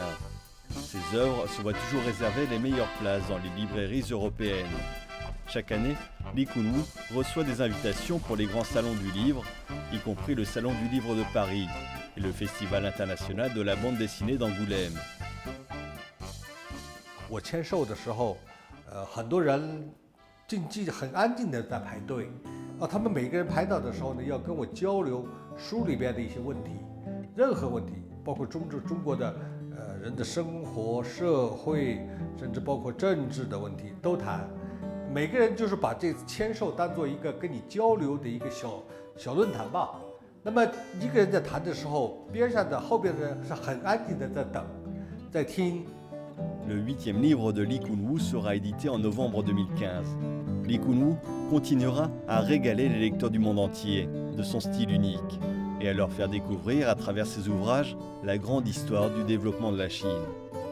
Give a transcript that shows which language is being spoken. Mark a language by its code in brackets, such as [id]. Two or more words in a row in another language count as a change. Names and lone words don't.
[fr] Ces œuvres se voient toujours réserver les meilleures places dans les librairies européennes. Chaque année, Li Kunwu reçoit des invitations pour les grands salons du livre, y compris le Salon du livre de Paris et le Festival international de la bande dessinée d'Angoulême. [zh] 我签售的时候，很多人很安静的在排队，他们每个人排到的时候呢，要跟我交流书里边的一些问题，任何问题，包括中国的人的生活、社会，甚至包括政治的问题都谈。每个人就是把这次签售当做一个跟你交流的一个小论坛吧。那么一个人在谈的时候，边上的后边的人是很安静的在等，在听。 [fr] Le 8e livre de Li Kunwu sera édité en novembre 2015. Li Kunwu continuera à régaler les lecteurs du monde entier de son style unique et à leur faire découvrir à travers ses ouvrages la grande histoire du développement de la Chine.